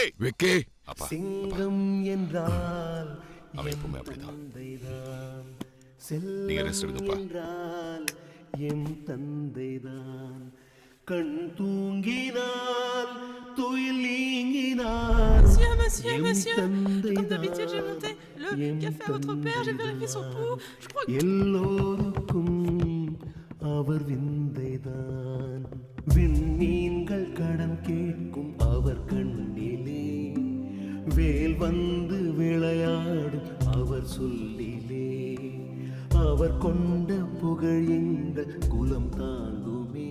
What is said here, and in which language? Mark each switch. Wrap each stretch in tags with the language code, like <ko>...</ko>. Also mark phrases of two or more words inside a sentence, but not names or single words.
<ta>விக்கி. அப்பா, சிங்கம் என்றால் அவன் எப்பவுமே அப்படிதான். தந்தைதான், நீங்க ரெஸ்ட் செல்லம் எடுங்கப்பா. என்றால் எம் தந்தைதான். கண் தூங்கினால் துயில் நீங்கினால்</ta> <fr>Monsieur,</fr> <ta>எம்</ta> <fr>monsieur, comme</fr> <ta>தந்தைதான்,</ta> <fr>d'habitude, j'ai monté le</fr> <ta>எம்</ta> <fr>café à votre père, j'ai vérifié son pouls. Je crois que</fr> <ta>எல்லோருக்கும் அவர் விந்தைதான். விண்மீன்கள் கடன் கேட்கும் அவர் கண்ணிலே, வேல் வந்து விளையாடும் அவர் சொல்லிலே, அவர் கொண்ட புகழ் எங்கள் குலம் தாங்குமே.</ta>